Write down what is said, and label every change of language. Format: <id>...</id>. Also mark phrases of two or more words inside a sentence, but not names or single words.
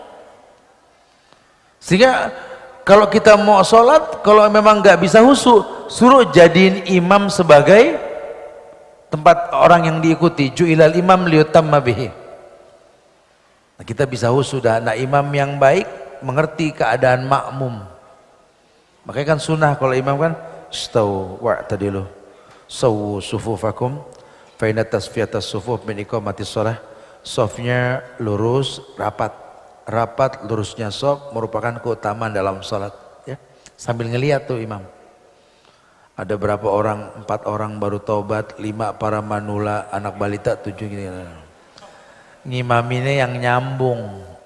<id>Sehingga kalau kita mau sholat, kalau memang nggak bisa husu, suruh jadiin imam sebagai tempat orang yang diikuti.</id> <ar>جعل الإمام ليؤتم به.</ar> <id>Nah, kita bisa husu dah. Nah, imam yang baik mengerti keadaan makmum. Makanya kan sunnah kalau imam kan,</id> <ar>استووا واعتدلوا سووا صفوفكم فإن تسوية الصفوف من إقامة الصلاة.</ar> <id>Safnya lurus, rapat. Rapat lurusnya shaf merupakan keutamaan dalam salat, ya. Sambil ngelihat tuh imam. Ada berapa orang? 4 orang baru taubat, 5 para manula, anak balita, 7 gini. Ngimaminnya yang nyambung.</id>